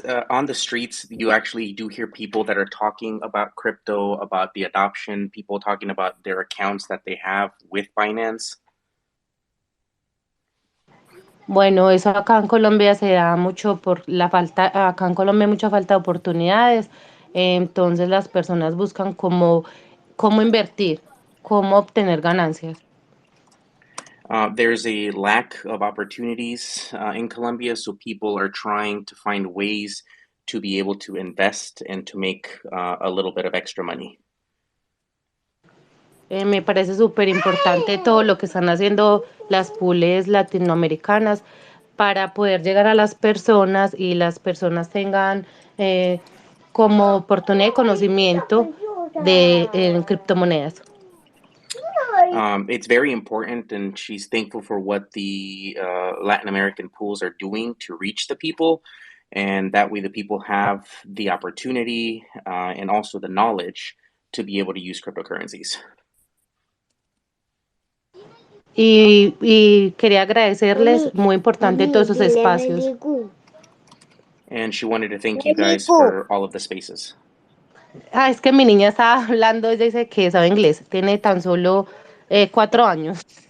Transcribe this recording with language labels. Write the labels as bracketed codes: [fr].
[en] On the streets, you actually do hear people that are talking about crypto, about the adoption, people talking about their accounts that they have with Binance. [es] Bueno, eso acá en Colombia se da mucho por la falta, acá en Colombia hay mucha falta de oportunidades, entonces las personas buscan cómo invertir, cómo obtener ganancias. [en] There's a lack of opportunities in Colombia, so people are trying to find ways to be able to invest and to make a little bit of extra money. [es] Me parece súper importante todo lo que están haciendo las pools latinoamericanas para poder llegar a las personas y las personas tengan como oportunidad de conocimiento de criptomonedas. [en] It's very important, and she's thankful for what the Latin American pools are doing to reach the people, and that way the people have the opportunity and also the knowledge to be able to use cryptocurrencies. [es] Y quería agradecerles, muy importante todos esos espacios. [en] And she wanted to thank you guys for all of the spaces. [es] Es que mi niña estaba hablando, ella dice que sabe inglés, tiene tan solo 4 años.